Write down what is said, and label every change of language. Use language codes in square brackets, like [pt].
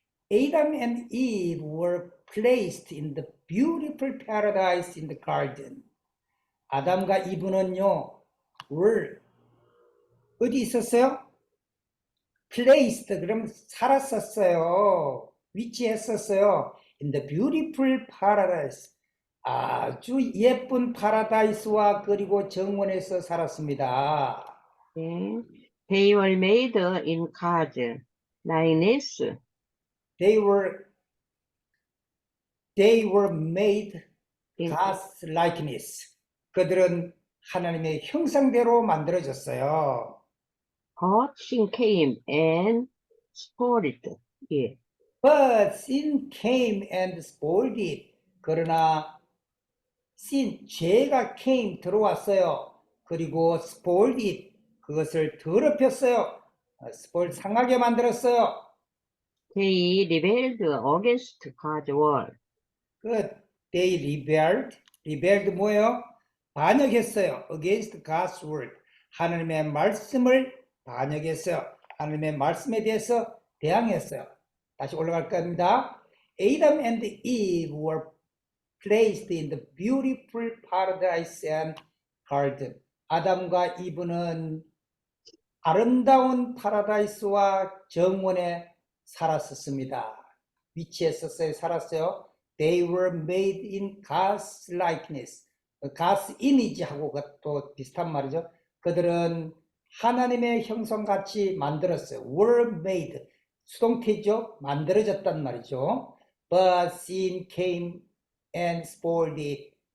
[en] Adam and Eve were placed in the beautiful paradise in the garden. [ko] 아담과 이브는요, were 어디 있었어요? placed, 그럼 살았었어요. 위치했었어요. [en] In the beautiful paradise. [ko] 아주 예쁜 파라다이스와 그리고 정원에서 살았습니다. 네. [en] They were made in God's likeness. They were made in God's likeness. [ko] 그들은 하나님의 형상대로 만들어졌어요. [en] But sin came and spoiled it. But sin came and spoiled it. [ko] 그러나 죄가 came 들어왔어요. 그리고 spoiled it. 그것을 더럽혔어요. spoil 상하게 만들었어요. [en] They rebelled against God's word. They rebelled [ko] 뭐예요? 반역했어요. [en] against God's word. [ko] 하나님의 말씀을 반역했어요. 하나님의 말씀에 대해서 대항했어요. 다시 올라갈 겁니다. [en] Adam and Eve were placed in the beautiful paradise and garden. [ko] 아담과 이브는 아름다운 파라다이스와 정원에 살았었습니다. 위치했었어요. 살았어요. [en] They were made in God's likeness. [ko] God's image하고 또 비슷한 말이죠. 그들은 하나님의 형상같이 만들었어요. [en] were made. [ko] 수동태죠. 만들어졌단 말이죠. [en] But sin came and spoiled it.